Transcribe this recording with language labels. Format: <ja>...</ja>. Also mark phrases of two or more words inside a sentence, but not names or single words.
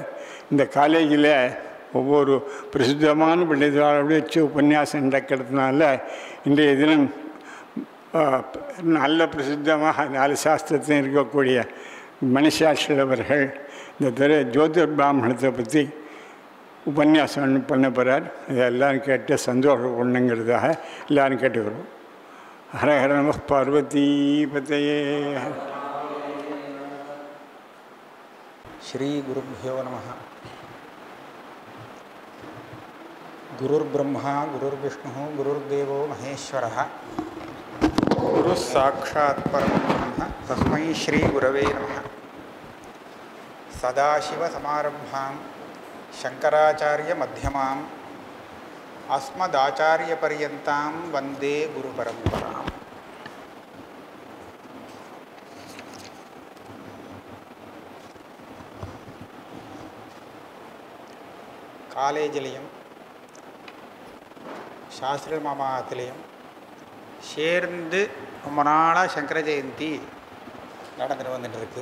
<ta>இந்த காலேஜில் ஒவ்வொரு பிரசித்தமான பண்டிதர்களோடு வச்சு உபன்யாசம் நடக்கிறதுனால இன்றைய தினம் நல்ல பிரசித்தமாக 4 சாஸ்திரத்தையும் இருக்கக்கூடிய மணிசாஸ்திரி அவர்கள் இந்த ஜோதிர் பிராமணத்தை பற்றி உபன்யாசம் பண்ண போகிறார். அதை எல்லோரும் கேட்டு சந்தோஷப்படணுங்கிறதாக எல்லோரும் கேட்டுக்கிறோம்.</ta> <sa>हर हर नम पार्वती पतये. श्री गुरुभ्यो नमः. गुरुर् ब्रह्मा गुरुर् विष्णु गुरुर्देवो महेश्वरः गुरु साक्षात् परब्रह्म तस्मै श्री गुरवे नमः. सदाशिव समारम्भाम् शङ्कराचार्य मध्यमाम् अस्मदाचार्य पर्यन्ताम् वन्दे गुरु परम्पराम्.</sa> <ta>காலேஜிலையும் சாஸ்திர மாமாத்திலையும் சேர்ந்து ரொம்ப நாளாக சங்கர ஜெயந்தி நடந்துட்டு வந்துட்டுருக்கு.</ta>